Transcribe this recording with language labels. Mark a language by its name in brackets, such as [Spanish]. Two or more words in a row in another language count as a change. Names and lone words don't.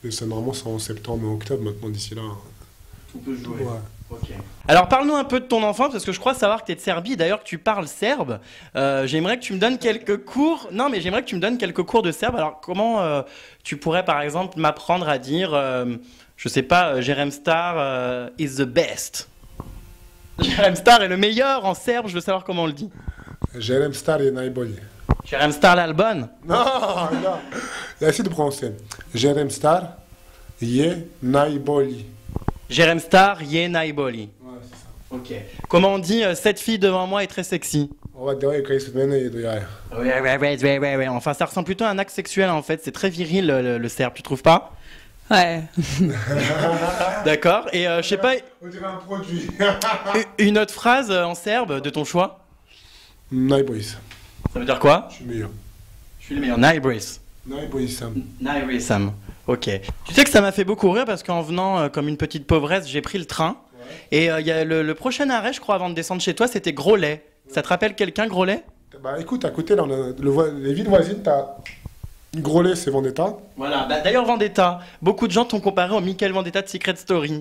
[French] Et ça, normalement c'est en septembre ou octobre maintenant d'ici là. Tout peut se jouer. Ouais. Ok. Alors parle-nous un peu de ton enfance, parce que je crois savoir que tu es de Serbie, d'ailleurs que tu parles serbe. J'aimerais que tu me donnes quelques cours. Non, mais j'aimerais que tu me donnes quelques cours de serbe. Alors comment tu pourrais par exemple m'apprendre à dire, je sais pas, Jerem Star [English] is the best. [French] Jerem Star est le meilleur en serbe, je veux savoir comment on le dit. [Serbian] Jerem Star je najbolji. Jerem Star l'Albon. [French] Non, non. Essaye de prononcer. [Serbian] Jerem Star je najbolji. Jerem Star je najbolji. [French] Ouais, c'est ça. Ok. Comment on dit cette fille devant moi est très sexy? [Serbian] Ova devojka ispred mene je do jaja. [French] Ouais. Enfin, ça ressemble plutôt à un acte sexuel en fait. C'est très viril le serbe, tu trouves pas? Ouais. D'accord. Et je sais pas, On dirait un produit. une autre phrase en serbe de ton choix? [Serbian] Najbolji sam. [French] Ça veut dire quoi? Je suis meilleur. Je suis le meilleur. [Serbian] Najbris. Najbolji sam. Najbris Sam. [French] Ok. Tu sais que ça m'a fait beaucoup rire parce qu'en venant comme une petite pauvresse, j'ai pris le train. Et il y a le prochain arrêt, je crois, avant de descendre chez toi, c'était Groslay. Ça te rappelle quelqu'un, Groslay? Bah écoute, à côté, là, on a les villes voisines, t'as Groslay, c'est Vendetta. Voilà. Bah, d'ailleurs, Vendetta. Beaucoup de gens t'ont comparé au Michael Vendetta de Secret Story.